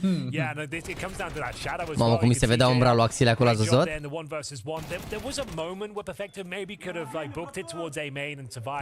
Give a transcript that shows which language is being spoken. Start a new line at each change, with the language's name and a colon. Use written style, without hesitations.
English: Yeah, no, it comes down to that shadow as well.
Romanian: Mamă, cum se vedea umbra lui Axile acolo, ați văzut?
English: There was a moment where Perfecto maybe could have booked it towards A main and survived.